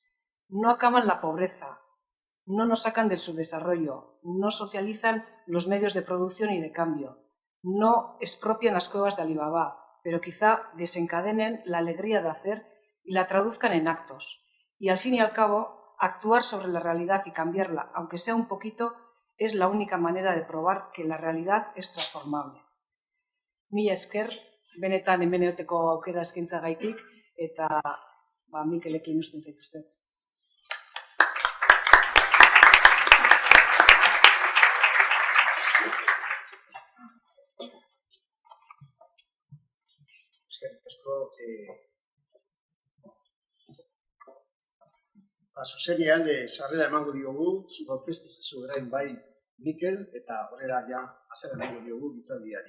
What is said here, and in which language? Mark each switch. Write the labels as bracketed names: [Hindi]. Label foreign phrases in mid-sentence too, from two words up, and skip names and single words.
[Spanish] No acaban la pobreza, no nos sacan del subdesarrollo, no socializan los medios de producción y de cambio, no expropian las cuevas de Alibaba, pero quizá desencadenen la alegría de hacer y la traduzcan en actos. Y al fin y al cabo, actuar sobre la realidad y cambiarla, aunque sea un poquito, es la única manera de probar que la realidad es transformable. [Basque] Mila esker, benetan hemen egoteko aukera eskaintzagatik, eta Mikelekin uzten zaituztet. Eskerrik asko, zuzenean sarrera emango diogu, zuk aurkeztu zezu orain bai Mikel, eta horrela ja azera emango diogu hitzaldiari.